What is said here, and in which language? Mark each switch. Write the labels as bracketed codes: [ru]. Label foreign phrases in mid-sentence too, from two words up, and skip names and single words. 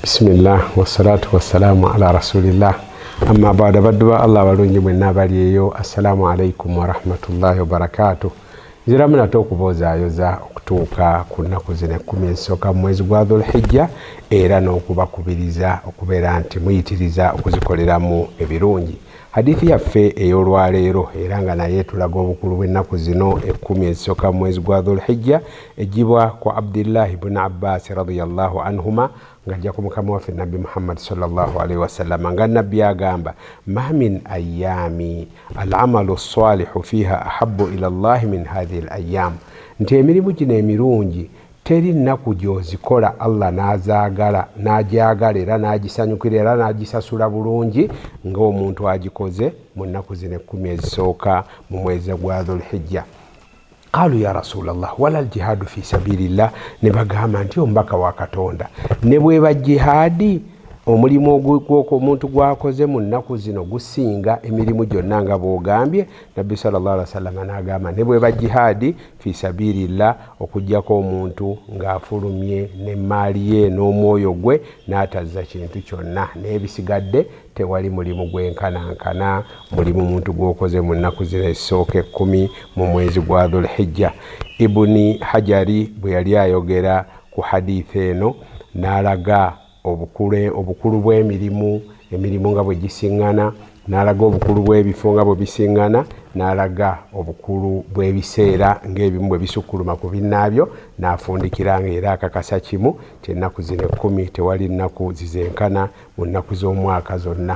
[ar] بسم الله والصلاة والسلام على رسول الله أما بعد [lg] badduwa Allah balungi mwenna baliyo. [ar] السلام عليكم ورحمة الله وبركاته. [lg] Zira muna okubozaayoza okutuuka ku nnaku zino 10 ezisooka mu mwezi gwa Dhulhijja era n'okubakubiriza okubeera nti muyitiriza okuzikoleramu ebirungi. Hadithi yaffe ey'olwaleero era nga naye tulaga obukulu bw'ennaku zino 10 ezisooka mu mwezi gwa Dhulhijja ejjibwa kwa [ar] Abdullah ibn Abbas رضي الله عنهما [lg] ngajja ku mukama waffe Nabbi Muhammad [ar] صلى الله عليه وسلم [lg] nga Nabbi agamba [ar] ما من أيام العمل الصالح فيها أحب إلى الله من هذه الأيام, [lg] nti emirimu gino emirungi teri nnaku gy'ozikola Allah n'agyagala era n'agisanyukira era n'agisasula bulungi ng'omuntu agikoze mu nnaku zino 10 ezisooka mu mwezi gwa Dhulhijja. [ar] قالوا يا رسول الله ولا الجهاد في سبيل الله, [lg] ne bagamba nti omubaka wa Katonda ne bweba jihadi omulimu ogw'omuntu gwakoze mu nnaku zino gusinga emirimu gyonna nga bw'ogambye. Nabbi [ar] صلى الله عليه وسلم [lg] n'agamba ne bweba jihadi [ar] في سبيل الله [lg] okuggyako omuntu ng'afulumye n'emmaali ye n'omwoyo gwe n'atazza kintu kyonna n'ebisigadde tewali mulimu gwenkanankana mulimu muntu gwokoze mu nnaku zino ezisooka 10 mu mwezi gwa Dhulhijja. Ibuni Hajari bwe yali ayogera ku hadithi eno n'alaga obukulu bw'emirimu nga bwe gisiŋŋana, n'alaga obukulu bw'ebifo nga bwe bisiŋŋana, n'alaga obukulu bw'ebiseera ng'ebimu bwe bisukkuluma ku binnaabyo, n'afundikira ng'era akakasa kimu ti ennaku zino 10 tewali nnaku zizenkana mu nnaku z'omwaka zonna.